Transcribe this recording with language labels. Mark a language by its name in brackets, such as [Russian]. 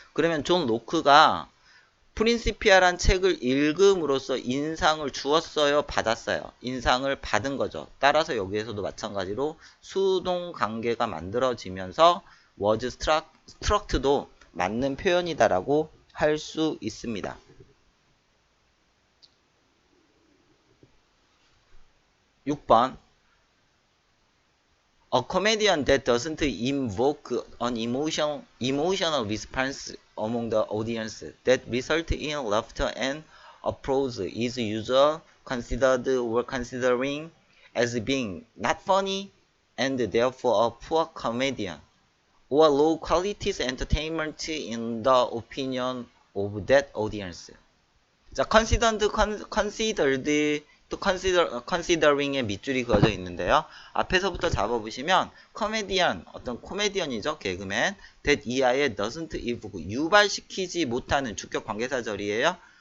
[Korean] 그러면 존 로크가 프린시피아란 책을 읽음으로써 인상을 주었어요? 받았어요? 인상을 받은 거죠. 따라서 여기에서도 마찬가지로 수동 관계가 만들어지면서 was struct도 맞는 표현이다라고 할 수 있습니다. [English] 6번 A comedian that doesn't invoke an emotional response among the audience that result in laughter and applause is usually considered or considering as being not funny and therefore a poor comedian or low quality entertainment in the opinion of that audience. [Korean] 자, considered 또 considering의 밑줄이 그어져 있는데요. 앞에서부터 잡아보시면 코미디언, 어떤 코미디언이죠. 개그맨 that 이하에 [English] doesn't evoke [Korean] 유발시키지 못하는 주격 관계사절이에요.